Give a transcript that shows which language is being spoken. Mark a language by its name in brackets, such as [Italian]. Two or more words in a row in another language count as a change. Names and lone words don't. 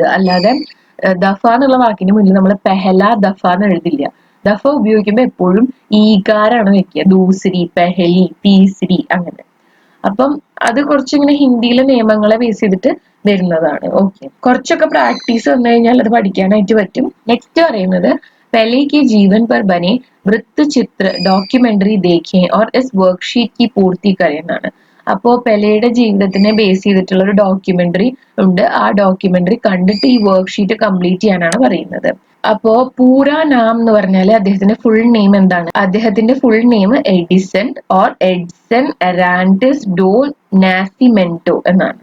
[Malayalam] അല്ലാതെ ദഫ എന്നുള്ള വാക്കിന് മുന്നിൽ നമ്മൾ [Hindi] पहला दफ़ा [Malayalam] എന്ന് എഴുതില്ല. ദഫ ഉപയോഗിക്കുമ്പോൾ എപ്പോഴും ഈകാരാണ് വെക്കുക. [Hindi] दूसरी, पहली, तीसरी അങ്ങനെ. [Malayalam] അപ്പം അത് കുറച്ചിങ്ങനെ ഹിന്ദിയിലെ നിയമങ്ങളെ ബേസ് ചെയ്തിട്ട് വരുന്നതാണ്. ഓക്കെ, കുറച്ചൊക്കെ പ്രാക്ടീസ് വന്നു കഴിഞ്ഞാൽ അത് പഠിക്കാനായിട്ട് പറ്റും. നെക്സ്റ്റ് പറയുന്നത് [Hindi] पहले के जीवन पर बने वृत्त चित्र डॉक्यूमेंट्री देखें और इस वर्कशीट की पूर्ति करें [Malayalam] എന്നാണ്. അപ്പോ പെലെയുടെ ജീവിതത്തിനെ ബേസ് ചെയ്തിട്ടുള്ള ഒരു ഡോക്യുമെന്ററി ഉണ്ട്. ആ ഡോക്യുമെന്ററി കണ്ടിട്ട് ഈ [English] worksheet complete [Malayalam] ചെയ്യാനാണ് പറയുന്നത്. അപ്പോ [Hindi] पूरा नाम [Malayalam] എന്ന് പറഞ്ഞാല് അദ്ദേഹത്തിന്റെ [English] full name [Malayalam] എന്താണ്? അദ്ദേഹത്തിന്റെ [English] full name [Malayalam] എഡിസൺ ഓർ എഡ്സൺ എറാൻഡിസ് ഡോ നാസിമെന്റോ എന്നാണ്.